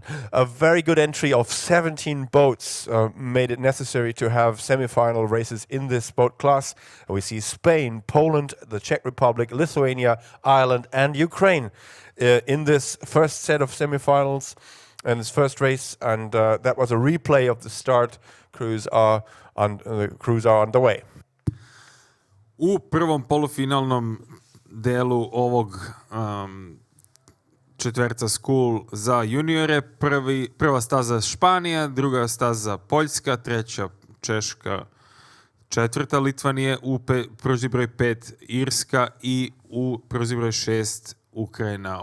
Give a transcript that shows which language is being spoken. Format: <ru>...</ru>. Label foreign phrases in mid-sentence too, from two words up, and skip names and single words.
<en>A very good entry of 17 boats made it necessary to have semi-final races in this boat class. We see Spain, Poland, the Czech Republic, Lithuania, Ireland and Ukraine in this first set of semi-finals and this first race. And that was a replay of the start. Crews are underway.</en> <sr>U prvom polufinalnom delu ovog četverca Skull za juniore, prva staza Španija, druga staza Poljska, treća Češka, četvrta Litvanije, u pružni broj 5 Irska i u pružni broj 6 Ukrajina.</sr>